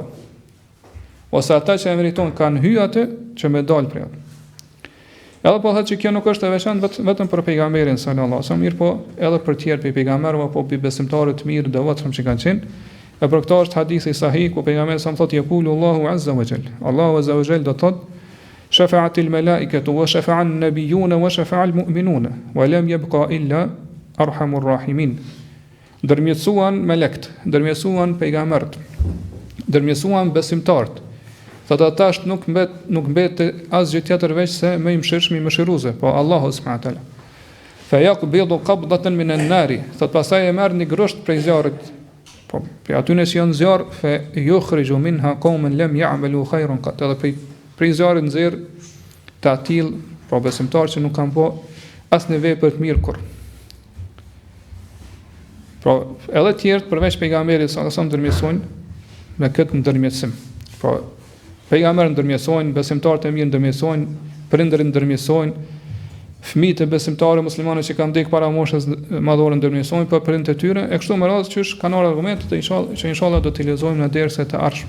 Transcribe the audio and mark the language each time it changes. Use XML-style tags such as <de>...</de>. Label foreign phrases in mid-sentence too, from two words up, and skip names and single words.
<sq>Ose ata që e meritojnë kanë hyj atë që me dal prej atë. Edhe po thotë që kjo nuk është e veçantë vetëm për pejgamberin</sq> <ar>صلى الله عليه وسلم,</ar> <sq>mirë po edhe për tjerë për pejgamberë apo për besimtarët mirë devotshëm që kanë qenë. E për këtë është hadithi sahih ku pejgamberi sa thotë</sq> <ar>يقول الله عز وجل. الله عز وجل</ar> <sq>do thotë</sq> <ar>شفعت الملائكة وشفع النبيون وشفع المؤمنون ولم يبق إلا أرحم الراحمين.</ar> <sq>Ndërmjetësuan melekt, ndërmjetësuan pejgamberët, ndërmjetësuan besimtarët. Thotë ata nuk mbet asgjë tjetër veç se më i mëshirshëm i mëshiruese, po Allahu</sq> <ar>سبحانه وتعالى. فيقبض قبضة من النار,</ar> <sq>thotë pastaj e merr një grosht prej zjarrit. Po për aty që janë zjarr,</sq> <ar>فيخرج منها قوما لم يعملوا خيرا قط.</ar> <sq>Edhe prej zjarrit nxjerr të atill, po besimtarë që nuk kanë po asnjë vepër të mirë kur. Po edhe të tjerë përveç pejgamberit sa ndërmjetësojnë me këtë ndërmjetësim. Po pejgamberët ndërmjetësojnë, besimtarët e mirë ndërmjetësojnë, prindërit ndërmjetësojnë, fëmijët e besimtarëve muslimanë që kanë ndek para moshës madhore ndërmjetësojnë për prindërit e tyre, e kështu me radhë qysh kanë ardhur argumente që inshallah do t'i lexojmë në derset e ardhshme.</sq>